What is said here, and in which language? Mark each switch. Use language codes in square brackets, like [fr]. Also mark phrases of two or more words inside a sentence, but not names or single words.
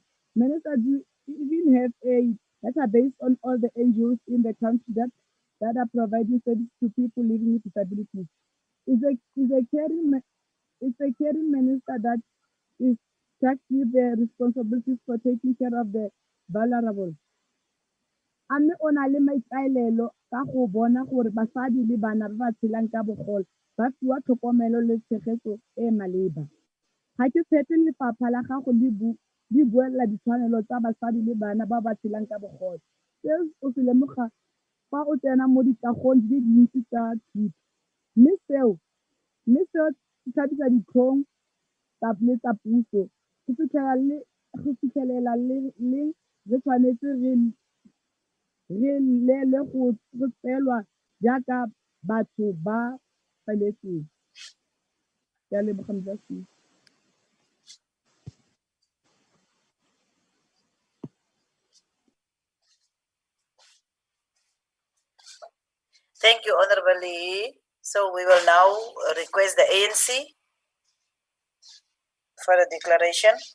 [en] Minister, do you even have a database on all the NGOs in the country that are providing service to people living with disabilities? Is a caring minister that is tasked with the responsibilities for taking care of the vulnerable. [tn] A mme o na le maikaelelo ka go bona gore basadi le bana ba ba tshelang ka bogole ba fiwa tlhokomelo le tshegetso e maleba. Ga ke tshepe lefapha la gago le buela ditshwanelo tsa basadi le bana ba ba tshelang ka bogole. Seo o se lemoga fa o tsena mo dikagong di le dintsi tsa thuto. Mme seo se tlhabisa ditlhong le tsa puso go fitlhelela re tshwanetse re lele go tseelwa jaaka batho ba feletseng. Ke a leboga Modulasetulo. [en] Thank you, Honorable Lee. So we will now request the ANC for a declaration.